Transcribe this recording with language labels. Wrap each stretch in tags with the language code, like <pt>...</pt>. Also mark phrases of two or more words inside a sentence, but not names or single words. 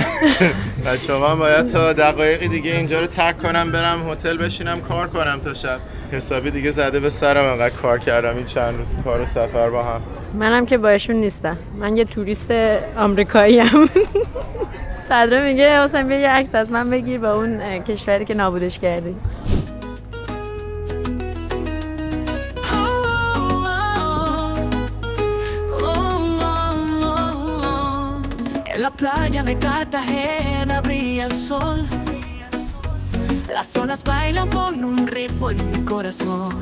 <fa>بچه‌ها من باید تا دقایقی دیگه اینجا رو ترک کنم برم هتل بشینم کار کنم تا شب. حسابی دیگه زده به سرم انقدر کار کردم این چند روز کار و سفر با هم. منم که با ایشون نیستم، من یه توریست آمریکایی ام. صدرا میگه حسین بیا یه عکس از من بگیر با اون کشوری که نابودش کردی.</fa> <es>En la playa de Cartagena brilla el sol. Las olas bailan con un ritmo en mi corazón.</es>